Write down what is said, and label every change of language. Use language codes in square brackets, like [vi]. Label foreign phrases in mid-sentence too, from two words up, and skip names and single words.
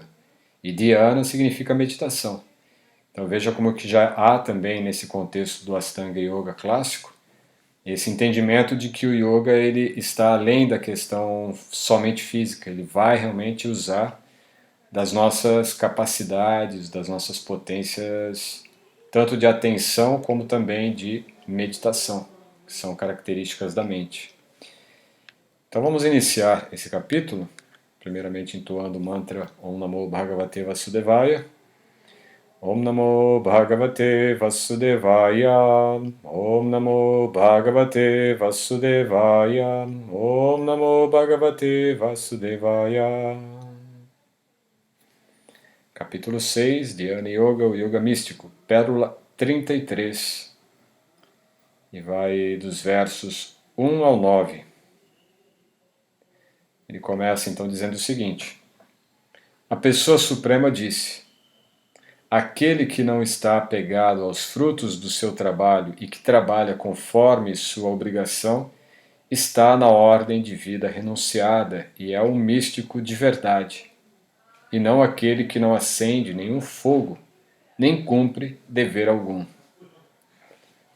[pt] E Dhyana significa meditação. Então veja como que já há também nesse contexto do Astanga Yoga clássico esse entendimento de que o yoga ele está além da questão somente física, ele vai realmente usar das nossas capacidades, das nossas potências, tanto de atenção como também de meditação, que são características da mente. Então vamos iniciar esse capítulo, primeiramente entoando o mantra [sa] Om Namo Bhagavate Vasudevaya. Om Namo Bhagavate Vasudevaya. Om Namo Bhagavate Vasudevaya. Om Namo Bhagavate Vasudevaya. [pt] Capítulo 6, Dhyana Yoga, o Yoga Místico, Pérola 33. E vai dos versos 1 ao 9. Ele começa então dizendo o seguinte: a pessoa suprema disse: aquele que não está apegado aos frutos do seu trabalho e que trabalha conforme sua obrigação, está na ordem de vida renunciada e é um místico de verdade, e não aquele que não acende nenhum fogo, nem cumpre dever algum.